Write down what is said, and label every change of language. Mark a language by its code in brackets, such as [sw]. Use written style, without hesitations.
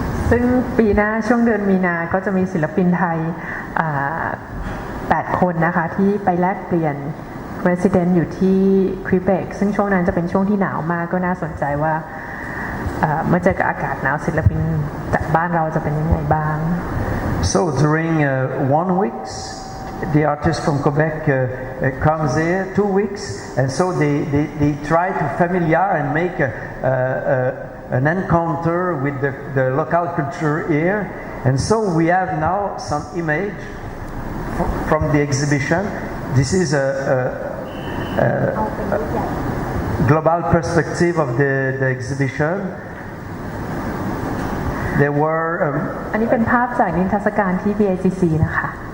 [th] ซึ่งปีหน้าช่วงเดือนมีนาก็จะมีศิลปินไทย8 คนนะคะที่ไปแลกเปลี่ยน resident อยู่ที่ควิเบกซึ่งช่วงนั้นจะเป็นช่วงที่หนาวมากก็น่าสนใจว่าเมื่อเจอกับอากาศหนาวศิลปินจากบ้านเราจะเป็นยังไงบ้าง [en] So during 1 week the artist from Quebec comes here 2 weeks, and so they try to familiar and make an encounter with the local culture here, and so we have now some image from the exhibition. This is a global perspective of the exhibition. There were [th] อันนี้เป็นภาพจากนิทรรศการที่ BICC นะคะ